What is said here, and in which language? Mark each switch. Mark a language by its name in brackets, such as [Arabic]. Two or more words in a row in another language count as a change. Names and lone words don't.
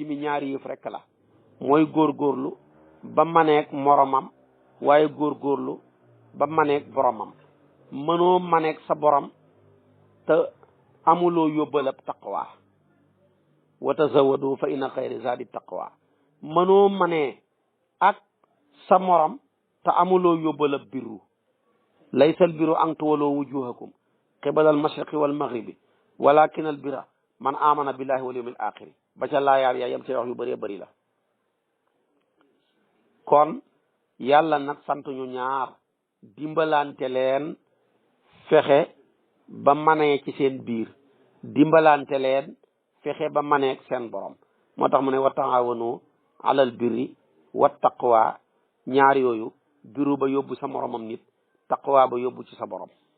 [Wolof] mi ñaari yëf rekk la mooy góorgóorlu ba maneeg moromam waaye góorgóorlu ba maneeg boromam mënoo maneeg sa borom te amuloo yóbbalab [Arabic] التقوى وتزودوا فإن خير الزاد التقوى [Wolof] mënoo manee ak sa morom te amuloo yóbbalab [Arabic] البر ليس البر أن تولوا وجوهكم قبل المشرق والمغرب ولكن البر من آمن بالله واليوم الآخر [Wolof] ba ca laayaar yaa yam ci wax yu bëree bëri la kon yàlla nag sant ñu ñaar dimbalante leen fexe ba manee ci seen biir dimbalante leen fexe ba maneeg seen borom moo tax mu ne [Arabic] وتعاونوا على البر والتقوى [Wolof] ñaar yooyu biru ba yóbbu sa moromam nit taqwa ba yóbbu ci sa borom